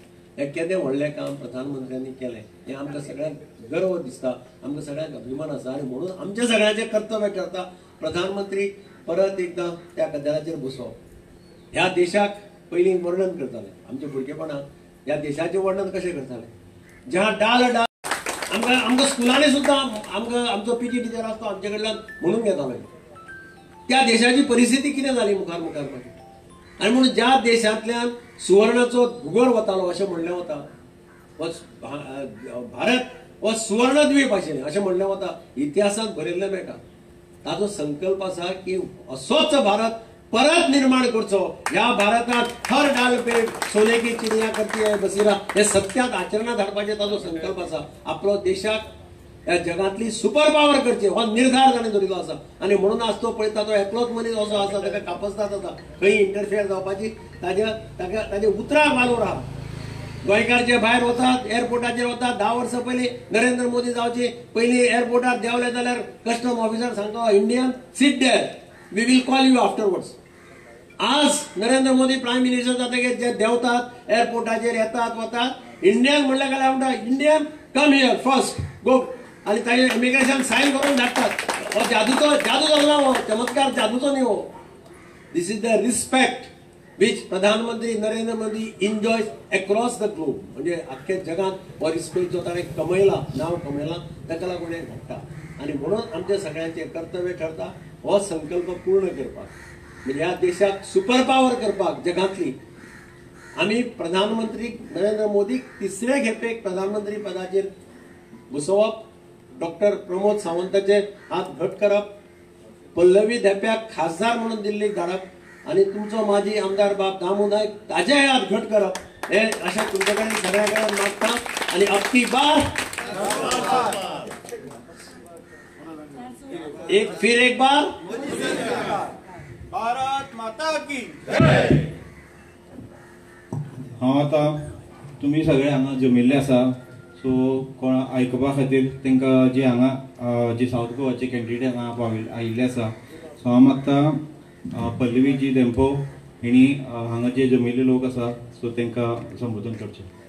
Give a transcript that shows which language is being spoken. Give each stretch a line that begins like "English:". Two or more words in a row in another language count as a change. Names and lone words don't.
Konkani: हे केदें व्हडलें काम प्रधानमंत्र्यांनी केलें हें आमकां सगळ्यांक गर्व दिसता, आमकां सगळ्यांक अभिमान आसा. आनी म्हणून आमचें सगळ्यांचें कर्तव्य ठरता प्रधानमंत्री परत एकदां त्या कदेलाचेर बसोवप. ह्या देशाक पयलीं वर्णन करताले. आमच्या भुरगेपणांत ह्या देशाचें वर्णन कशें करताले.
Hindi: जहाँ डाल
Konkani: आमकां स्कुलांनी सुद्दां आमकां आमचो PT टिचर आसता आमचे कडल्यान म्हणून घेतालो त्या देशाची परिस्थिती कितें जाली मुखार मागीर. आनी म्हणून ज्या देशांतल्यान सुवर्णाचो भुगोळ वतालो अशें म्हणलें वता, भारत हो सुवर्णद्वीप आशिल्लें अशें म्हणलें वता. इतिहासांत बरयल्लें मेळटा. ताचो संकल्प आसा की असोच भारत परत निर्माण करचो. ह्या भारतांत
Hindi: हर डाल पे सोने की चिड़िया करती है बसिरा
Konkani: हे सत्यात आचरणात हाडपाचें ताचो संकल्प आसा. आपलो देशाक ह्या जगातली
English: super power
Konkani: करची हो निर्धार ताणें धरिल्लो आसा. आनी म्हणून आज तो पळयता तो एकलोच मनीस असो आसा ताका कापस्ताद जाता खंय इंटरफियर जावपाची ताजे उतराक वालोर आहा. गोंयकार जे भायर वतात एअरपोर्टाचेर वतात 10 वर्सां पयलीं नरेंद्र मोदी जावचे पयलीं एअरपोर्टार देंवले जाल्यार
English: customs officer
Konkani: सांगता
English: Indian sit there we will call you afterwards.
Konkani: आज नरेंद्र मोदी
English: prime minister
Konkani: जातकीर जे देंवतात एअरपोर्टाचेर येतात वतात इंडियन म्हणलें जाल्यार म्हणटा
English: Indian come here first go
Konkani: आनी ताजे इमिग्रेशन सायन करून धाडटात. हो जादू जालो हो चमत्कार जादूचो न्ही हो.
English: this is the respect which प्रधानमंत्री नरेंद्र मोदी enjoys across the globe.
Konkani: म्हणजे अख्खे जगात हो रिस्पेक्ट जो ताणें कमयला, नांव कमयलां ताका लागून हें घडटा. आनी म्हणून आमचे सगळ्यांचें कर्तव्य ठरता हो संकल्प पूर्ण करपाक. म्हणजे ह्या देशाक
English: super power
Konkani: करपाक जगांतली आमी प्रधानमंत्री नरेंद्र मोदीक 3रे खेपेक प्रधानमंत्री पदाचेर बसोवप, डॉक्टर प्रमोद सावंताचे हात घट करप, पल्लवी धेप्याक खासदार म्हणून दिल्लीक धाडप आणि तुमचो माजी आमदार बाब दामू नायक ताजे हात घट करप हे अशें तुमचे कडेन सगळ्या कडेन मागता.
Hindi: आनी अबकी बार एक बार भारत माता की
Konkani: हांव आतां तुमी सगळे हांगा जमिल्ले आसा सो कोण आयकुपा खातीर तांकां जे हांगा जे सावथ गोवाचे कॅन्डिडेट हांगा आयिल्ले आसा सो हांव मागता पल्लवी जी धेंपो हिणी हांगा जे जमिल्ले लोक आसा सो तांकां संबोधन करचें.